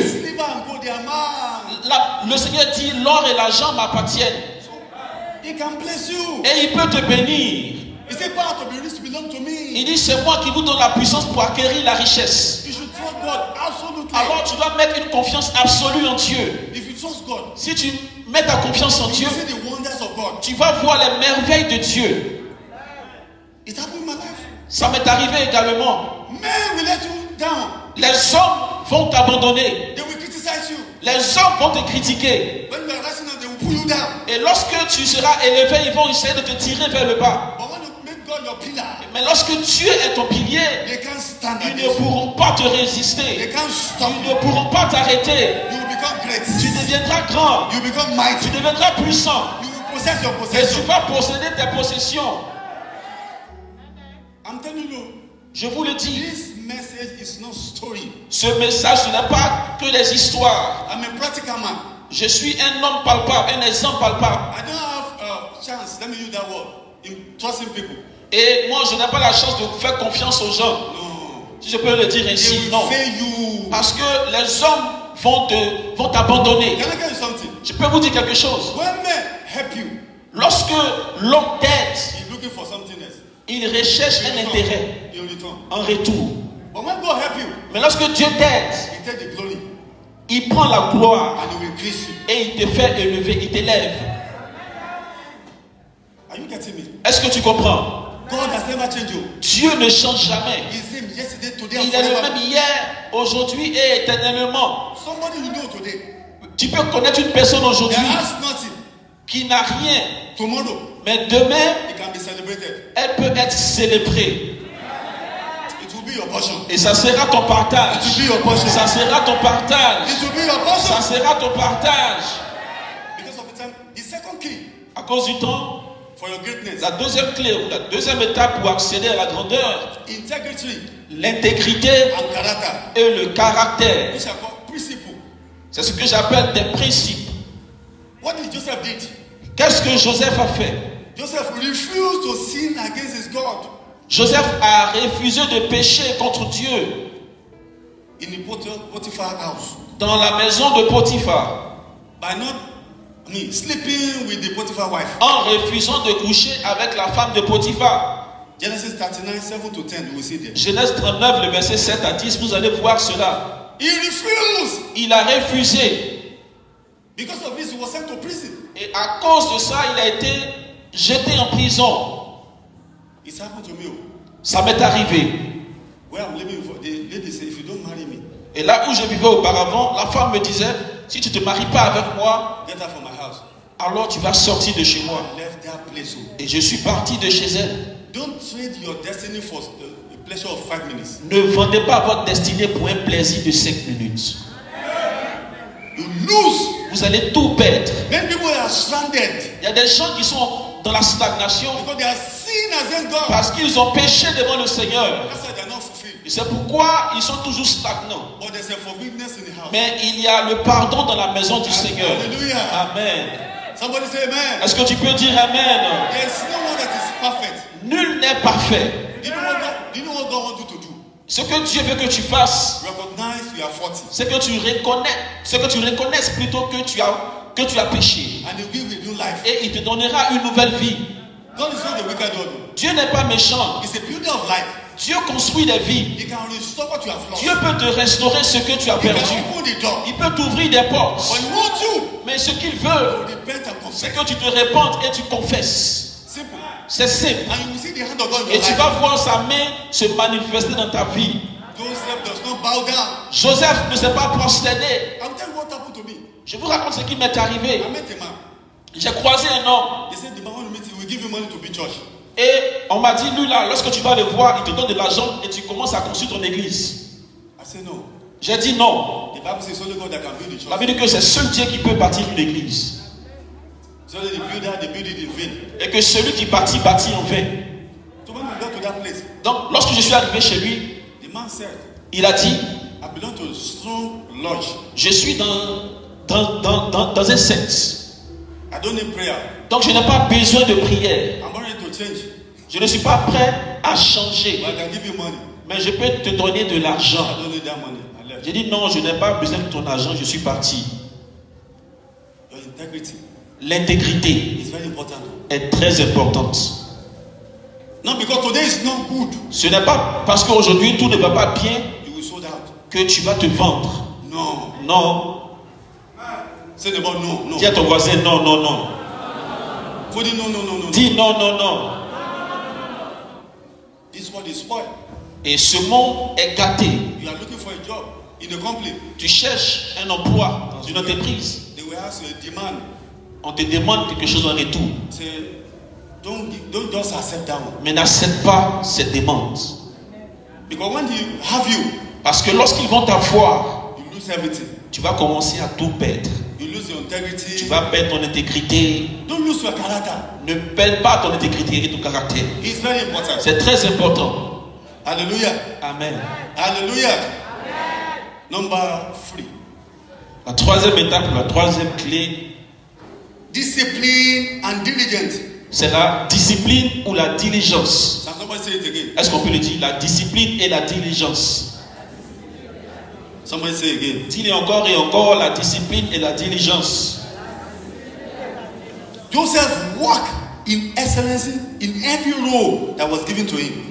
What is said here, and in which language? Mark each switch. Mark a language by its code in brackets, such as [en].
[en] Silver and gold, they are mine. [fr] Le Seigneur dit: l'or et l'argent m'appartiennent. [en] He can bless you. [fr] Et il peut te bénir. [en] He said, power to be rich belong to me. [fr] Il dit: c'est moi qui vous donne la puissance pour acquérir la richesse. [en] You should trust God absolutely. [fr] Alors tu dois mettre une confiance absolue en Dieu. [en] If you trust God, [fr] Si tu mets ta confiance en [en] you [fr] Dieu, [en] will see the wonders of God. [fr] tu vas voir les merveilles de Dieu. [en] It happened in my life. [fr] Ça m'est arrivé également. [en] Men will let you down. [fr] Les hommes vont t'abandonner. [en] They will criticize you. [fr] Les hommes vont te critiquer. [en] When you are rising up, they will pull you down. [fr] Et lorsque tu seras élevé, ils vont essayer de te tirer vers le bas. [en] But when you make God your pillar, [fr] Mais lorsque Dieu est ton pilier, [en] they can't stand [fr] ils ne [en] against you. [fr] pourront pas te [en] They [fr] résister. [en] can't stop [fr] Ils [en] you. [fr] ne pourront pas t'arrêter. [en] You will become great. [fr] Tu deviendras grand. [en] You become [fr] Tu [en] mighty. [fr] deviendras puissant. [en] You will possess your [fr] Et tu [en] possession. [fr] vas posséder tes possessions. [en] I'm telling you, [fr] Je vous le dis. [en] this message is not story. [fr] Ce message, ce n'est pas que des histoires. [en] I'm a practical man. [fr] Je suis un homme palpable, un exemple palpable. [en] I don't have a chance, let me use that word, in trusting people. [fr] Et moi, je n'ai pas la chance de faire confiance aux gens. [en] No. [fr] Si je peux le dire [en] They [fr] ainsi, [en] will [fr] non. [en] fail you. [fr] Parce que les hommes vont t'abandonner. [en] Can I tell you something? [fr] Je peux vous dire quelque chose. [en] When men help you, [fr] Lorsque l'homme t'aide, [en] he's looking for something else. [fr] il recherche un intérêt [en] In return. [fr] en retour. [en] But when God help you, [fr] Mais lorsque Dieu t'aide, [en] he take the glory [fr] il prend la gloire [en] and he will increase you. [fr] et il te fait élever, il t'élève. [en] Are you getting me? [fr] Est-ce que tu comprends? [en] God has never changed you. [fr] Dieu ne change jamais. [en] He's the same yesterday, today, and [fr] Il est le [en] forever. [fr] même hier, aujourd'hui et éternellement. [en] Somebody you know today, [fr] Tu peux connaître une personne [en] that [fr] aujourd'hui [en] has nothing. [fr] qui n'a rien, [en] Tomorrow, [fr] mais demain, [en] it can be celebrated. [fr] elle peut être célébrée. [en] It will be your portion. [fr] Et ça sera ton partage. [en] It will be your portion. [fr] Ça sera ton partage. [en] It will be your portion. [fr] Ça sera ton partage. [en] Because of the time, the second key [fr] À cause du temps, [en] for your greatness, [fr] la deuxième clé ou la deuxième étape pour accéder à la grandeur, [en] integrity [fr] l'intégrité [en] and character, [fr] et le caractère. [en] which are called principle. [fr] C'est ce que j'appelle des principes. [en] What did Joseph did? [fr] Qu'est-ce que Joseph a fait? [en] Joseph refused to sin against his God. [fr] Joseph a refusé de pécher contre Dieu. [en] In the Potiphar house. [fr] Dans la maison de Potiphar. [en] By not, sleeping with the Potiphar wife. [fr] En refusant de coucher avec la femme de Potiphar. [en] Genesis 39, 7 to 10, you will see there. [fr] Genèse 39, le verset 7 à 10, vous allez voir cela. [en] He refused. [fr] Il a refusé. [en] Because of this, he was sent to prison. [fr] Et à cause de ça, il a été jeté en prison. [en] It's happened to me. [fr] Ça m'est arrivé. [en] Where I'm living for, the lady said, if you don't marry me. [fr] Et là où je vivais auparavant, la femme me disait, si tu ne te maries pas avec moi, [en] Get out from my house. [fr] alors tu vas sortir de chez moi. [en] I left that place. [fr] Et je suis parti de chez elle. [en] Don't trade your destiny for a pleasure of 5 minutes. [fr] Ne vendez pas votre destinée pour un plaisir de 5 minutes. [en] You lose. [fr] Vous allez tout perdre. [en] Many people are stranded. [fr] Il y a des gens qui sont dans la stagnation [en] Because they are sin against God. [fr] parce qu'ils ont péché devant le Seigneur. [en] That's why they are not fulfilled. [fr] Et c'est pourquoi ils sont toujours stagnants. [en] But there's a forgiveness in the house. [fr] Mais il y a le pardon dans la maison du Seigneur. Hallelujah. Amen. [en] Somebody say amen. [fr] Est-ce que tu peux dire Amen? [en] There's no one that is perfect. [fr] Nul n'est parfait. [en] Do you know what God wants you to do? [fr] Ce que Dieu veut que tu fasses, [en] Recognize you are 40. [fr] c'est que tu reconnaisses plutôt que tu as péché. [en] And He will give you new life. [fr] Et il te donnera une nouvelle vie. [en] God is not the wicked God. [fr] Dieu n'est pas méchant. [en] It's a builder of life. [fr] Dieu construit des vies. [en] He can restore what you have lost. [fr] Dieu peut te restaurer ce que tu as [en] He can [fr] perdu. [en] open the door. [fr] Il peut t'ouvrir des portes. [en] But He wants you [fr] Mais ce qu'il veut, [en] to repent and [fr] c'est que tu te répandes et tu confesses. [en] Simple. [fr] C'est simple. [en] And you will see the hand of God in [fr] Et [en] your [fr] tu [en] life. [fr] vas voir sa main se manifester dans ta vie. [en] Joseph does not bow down. [fr] Joseph ne s'est pas prosterné. [en] I'm telling you what happened to me. [fr] Je vous raconte ce qui m'est arrivé. [en] I met a man. [fr] J'ai croisé un homme [en] They said the man want to meet you. We give you money to build church. [fr] et on m'a dit, lui là, lorsque tu vas le voir, il te donne de l'argent et tu commences à construire ton église. [en] I said no. [fr] J'ai dit non. [en] The Bible says only God that can build the [fr] La [en] church. [fr] Bible dit que c'est seul Dieu qui peut bâtir une église. [en] So the builder, they build it in vain. [fr] Et que celui qui bâtit en vain. [en] So when we got to that place, [fr] Donc lorsque je suis arrivé chez lui, [en] the man said, [fr] il a dit, [en] I belong to a strong lodge. [fr] je suis dans un secte. [en] I don't need prayer. [fr] Donc je n'ai pas besoin de prière. [en] I'm not ready to change. [fr] Je ne suis pas prêt à changer. [en] But I can give you money. [fr] Mais je peux te donner de l'argent. [en] I don't need that money. I left. [fr] J'ai dit non, je n'ai pas besoin de ton argent, je suis parti. [en] Your integrity [fr] L'intégrité [en] is very important. [fr] est très importante. [en] Not because today is not good, [fr] Ce n'est pas parce qu'aujourd'hui tout ne va pas bien [en] you will sold out. [fr] que tu vas te vendre. [en] No. [fr] Non. [en] Say the word no, no. [fr] Dis à ton voisin non, non, non. [en] Cody, no, no, no, no. [fr] Dis non, non, non. [en] This word is spoiled. [fr] Et ce monde est gâté. [en] You are looking for a job in a company. [fr] Tu cherches un emploi dans une entreprise. [en] They will ask you a demand. [fr] On te demande quelque chose en retour. [en] Say, don't just accept that one. [fr] Mais n'accepte pas cette demande. [en] Because when they have you, [fr] Parce que lorsqu'ils vont t'avoir, [en] you lose everything. [fr] tu vas commencer à tout perdre. [en] You lose your integrity. [fr] Tu vas perdre ton intégrité. [en] Don't lose your character. [fr] Ne perds pas ton intégrité et ton caractère. [en] It's very important. [fr] C'est très important. Hallelujah. Amen. [en] Hallelujah. Number 3. [fr] La troisième étape, la troisième clé, [en] Discipline and diligence. [fr] c'est la discipline ou la diligence. [en] Can somebody say it again? [fr] Est-ce qu'on peut le dire? La discipline et la diligence. [en] Somebody say it again. [fr] Dis-le encore et encore, la discipline et la diligence. [en] Joseph walked in excellence in every role that was given to him.